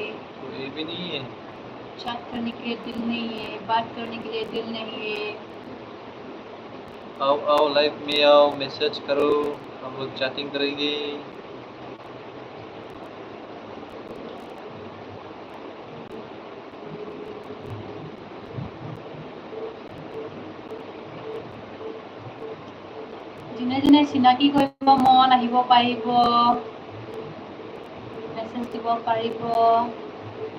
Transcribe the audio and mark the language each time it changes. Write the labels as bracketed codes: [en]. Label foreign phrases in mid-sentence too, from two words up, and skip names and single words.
[hi] कोई भी नहीं है। चैट करने के लिए दिल नहीं है, बात करने के लिए दिल नहीं है। आओ लाइव में आओ, मैसेज करो, हम लोग चैटिंग करेंगे। [as] যোনে চিনাকি কৰিব মন আহিব পাৰিব, মেছেজ দিব পাৰিব।